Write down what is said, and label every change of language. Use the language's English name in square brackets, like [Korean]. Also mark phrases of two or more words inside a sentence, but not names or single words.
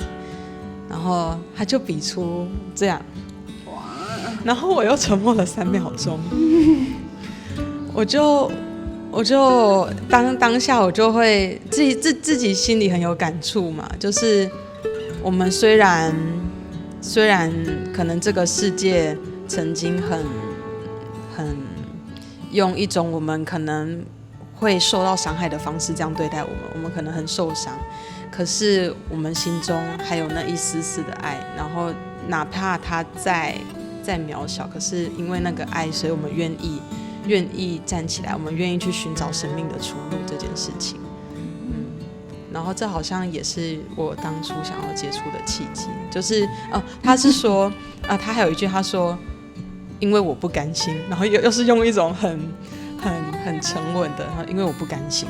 [Chinese] 然後他就比出這樣，然後我又沉默了3秒鐘，我就當下我就會自己心裡很有感觸嘛，就是我們雖然可能這個世界曾經很用一種我們可能會受到傷害的方式這樣對待我們可能很受傷，可是我們心中還有那一絲絲的愛，然後哪怕它再渺小，可是因為那個愛，所以我們願意站起來，我們願意去尋找生命的出路這件事情。然後這好像也是我當初想要接觸的契機，就是他是說他還有一句他說，因為我不甘心，然後又是用一種很沉穩的，因為我不甘心。